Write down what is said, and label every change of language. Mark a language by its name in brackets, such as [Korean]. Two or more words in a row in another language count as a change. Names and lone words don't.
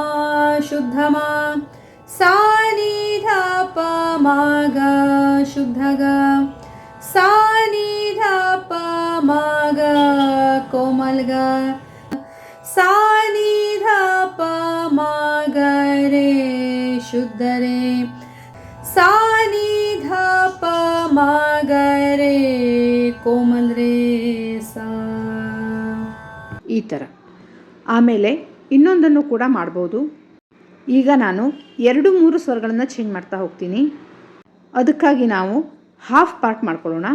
[Kannada] ಶುದ್ಧ ಮ, ಸಾ ನೀ ಧ ಪ ಮ ಗ ಶುದ್ಧ ಗ, ಸಾ ನೀ ಧ ಪ ಮ ಗ ಕೋಮಲ್ ಗ, ಸಾ ನೀ ಧ ಪ ಮ ಗ ರೇ ಶುದ್ಧ ರೇ, ಸಾ ನೀ ಧ ಪ ಮ ಗ ರೇ ಕೋಮಲ್ ರೇ ಸಾ. ಈ ಥರ ಆಮೇಲೆ ಇನ್ನೊಂದನ್ನು ಕೂಡ ಮಾಡ್ಬೋದು. ಈಗ ನಾನು 2-3 ಸ್ವರಗಳನ್ನು ಚೇಂಜ್ ಮಾಡ್ತಾ ಹೋಗ್ತೀನಿ. ಅದಕ್ಕಾಗಿ ನಾವು [English] half part [Kannada] ಮಾಡ್ಕೊಳ್ಳೋಣ.